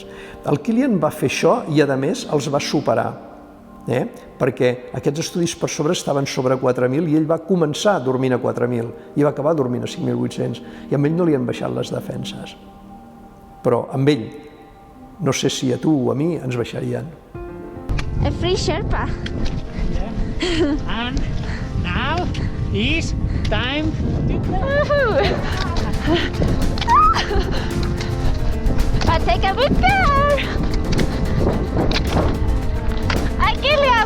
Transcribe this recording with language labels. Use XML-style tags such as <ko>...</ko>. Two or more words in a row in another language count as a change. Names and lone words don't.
<ca>El Kilian va fer això i, a més, els va superar, perquè aquests estudis per sobre estaven sobre 4.000 i ell va començar dormint a 4.000 i va acabar dormint a 5.800, i amb ell no li han baixat les defenses. Però amb ell, no sé si a tu o a mi ens baixarien.</ca> <en>A free Sherpa. Yeah. And now is time to But take a good care. Hi, Kilian.</en>